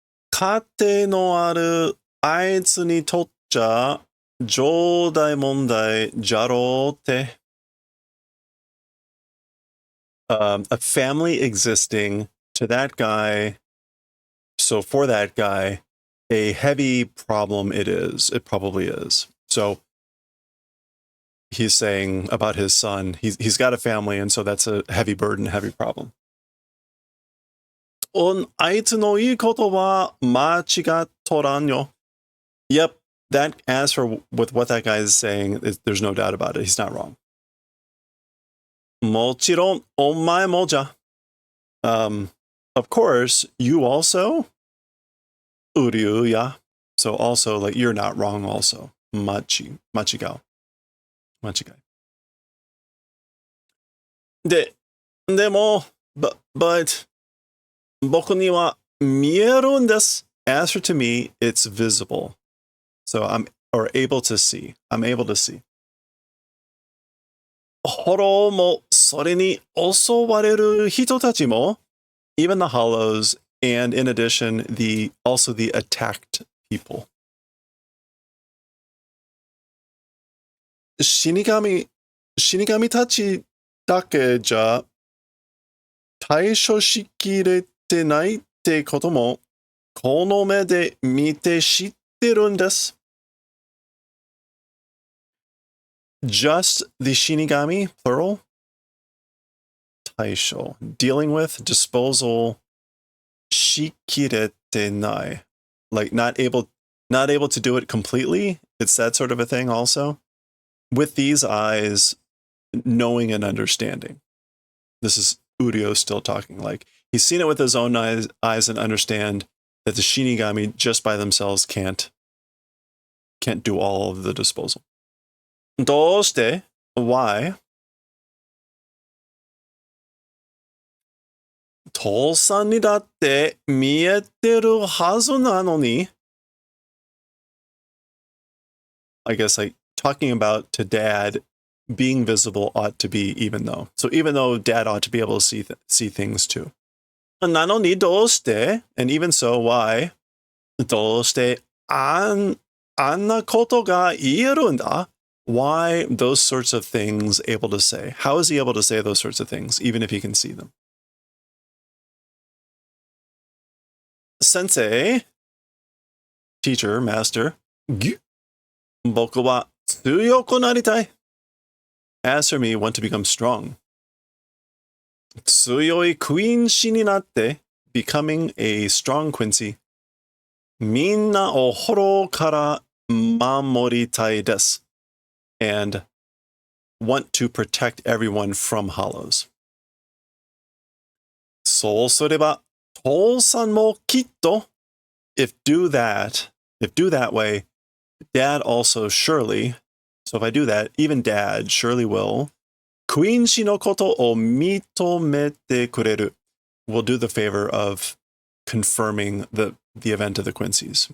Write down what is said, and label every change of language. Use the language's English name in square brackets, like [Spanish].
[Japanese] 家庭のあるあいつにとっちゃ重大問題じゃろうって。 [English] A family existing to that guy. So for that guy, a heavy problem it is. It probably is. So he's saying about his son, he's got a family, and so that's a heavy burden, heavy problem. [Japanese] あいつの言うことは間違っとらんよ. [English] Yep, that, as for with what that guy is saying, there's no doubt about it. He's not wrong. [Japanese] もちろん、お前もじゃ. [English] Of course, you also. [Japanese] うりゅうや. [English] So also, like, you're not wrong also. [Japanese] 間違う.間違い. でも、but, 僕には見えるんです. [English] As for to me, it's visible. So or able to see. I'm able to see. [Japanese] ホローもそれに襲われる人たちも, [English] even the hollows, and in addition, also the attacked people. [Japanese] 死神たちだけじゃ対処しきれてないってことも、この目で見て知ってるんです。 [English] Just the Shinigami, plural. Taisho, dealing with, disposal, shikirete nai. Like not able to do it completely. It's that sort of a thing also. With these eyes, knowing and understanding. This is Uryo still talking. Like, he's seen it with his own eyes and understand that the Shinigami just by themselves can't do all of the disposal. [Japanese] どうして? [English] Why? [Japanese] 父さんにだって見えてるはずなのに. [English] I guess like talking about to dad, being visible ought to be even though. So even though dad ought to be able to see things too. [Japanese] なのにどうして? [English] And even so, why? [Japanese] どうしてあんなことが言えるんだ? [English] Why those sorts of things able to say? How is he able to say those sorts of things, even if he can see them? Sensei, teacher, master, [Japanese] 僕は強くなりたい. [English] As for me, want to become strong. [Japanese] 強いクイーン氏になって [English] becoming a strong Quincy. [Japanese] みんなを滅から守りたいです. [English] And want to protect everyone from hollows. [Japanese] そうすれば、父さんもきっと [English] if do that way, dad also surely, so if I do that, even dad surely will, [Japanese] クイーン氏のことを認めてくれる [English] will do the favor of confirming the event of the Quincy's.